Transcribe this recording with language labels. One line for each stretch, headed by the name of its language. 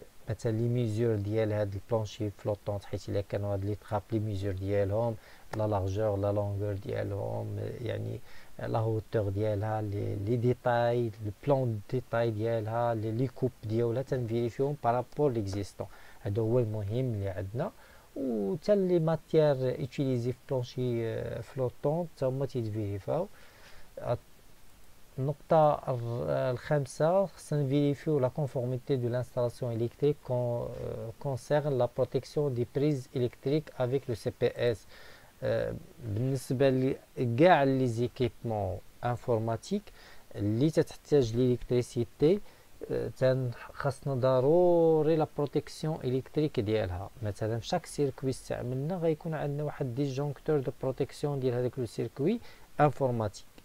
Arabic: مثلا لي ميزور ديال هاد البلانشي فلوتون، حيت الا كانوا هاد لي تراب لي ميزور ديالهم لا لارجور لا لونغور ديالهم يعني لا هوتور ديالها لي ديتاي البلان ديتاي ديالها لي كوب ديالها تنفيريفيهم بارابور ليكزيستون. هذا هو المهم اللي عندنا. و حتى لي ماتيير اوتيليزي في بلانشي فلوتون حتى هما تيتفيريفاو. النقطة الخامسة خصنا نفيريفيو لا كونفورميتي دو لانستالاسيون
French: électrique concerne la protection des prises électriques avec le CPS.
Arabic: بالنسبة لكاع لي زيكيبمون انفورماتيك اللي تتحتاج ليليكتريسيتي خاصنا ضروري لا بروتيكسيون الكتريك ديالها. مثلا في شاك سيركوي استعملنا غيكون عندنا واحد ديجونكتور دو بروتيكسيون ديال هذاك لو سيركوي انفورماتيك.